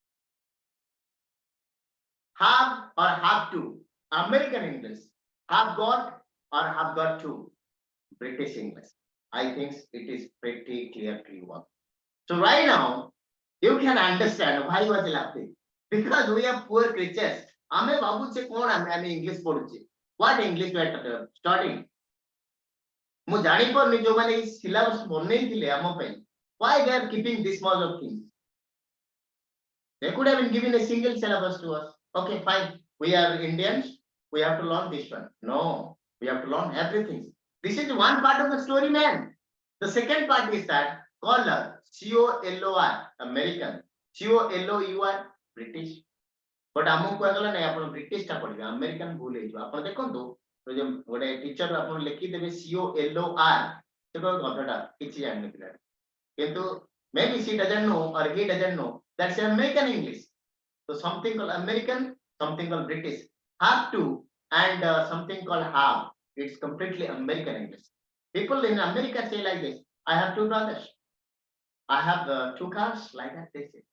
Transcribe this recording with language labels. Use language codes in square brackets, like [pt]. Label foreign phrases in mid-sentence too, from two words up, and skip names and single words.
[en] Have or have to, American English. Have got or have got to, British English. I think it is pretty clear to you all. So right now, you can understand why I was laughing. Because we are poor creatures. [or] ଆମେ ଭାବୁଛେ କଣ ଆମେ ଇଂଲିଶ ପଢୁଛେ [en] what English we are studying [or] ମୁଁ ଜାଣିପାରୁନି ଯୋଉମାନେ ଏଇ ସିଲାବସ ବନେଇଥିଲେ ଆମ ପାଇଁ [en] why they are keeping this much of things. They could have been given a single syllabus to us. Okay, fine. We are Indians. We have to learn this one. No, we have to learn everything. This is one part of the story, man. The second part is that color, COLOR, American, COLOUR, British. [or] But ଆମକୁ କୁହାଗଲା ନାଇଁ ଆପଣ ବ୍ରିଟିଶ ଟା ପଢିବେ ଆମେରିକାନ ଭୁଲ ହେଇଯିବ ଆପଣ ଦେଖନ୍ତୁ ଗୋଟେ ଟିଚର ଆପଣ ଲେଖିଦେବେ COLOR ସେ କହିବ ଗଧଟା କିଛି ଜାଣିନି ପିଲାଟା କିନ୍ତୁ [en] maybe she doesn't know or he doesn't know that's American English. So something called American, something called British. Have to and something called have. It's completely American English. People in America say like this, I have two brothers. I have 2 cars, like that they say.